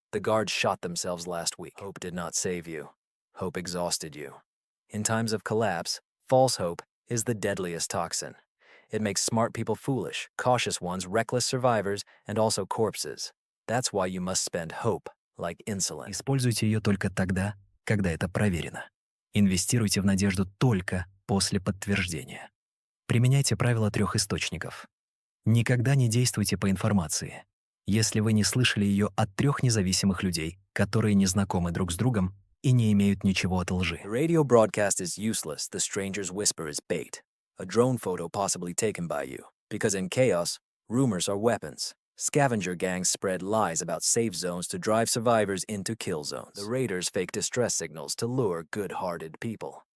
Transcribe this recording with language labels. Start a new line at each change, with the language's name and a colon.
English: The guards shot themselves last week. Hope did not save you. Hope exhausted you. In times of collapse, false hope is the deadliest toxin. It makes smart people foolish, cautious ones reckless survivors, and also corpses. That's why you must spend hope like insulin.
Russian: Используйте ее только тогда, когда это проверено. Инвестируйте в надежду только после подтверждения. Применяйте правило 3 источников. Никогда не действуйте по информации, если вы не слышали ее от 3 независимых людей, которые не знакомы друг с другом и не имеют ничего от лжи.
English: The radio broadcast is useless. The stranger's whisper is bait. A drone photo possibly taken by you. Because in chaos, rumors are weapons. Scavenger gangs spread lies about safe zones to drive survivors into kill zones. The raiders fake distress signals to lure good-hearted people.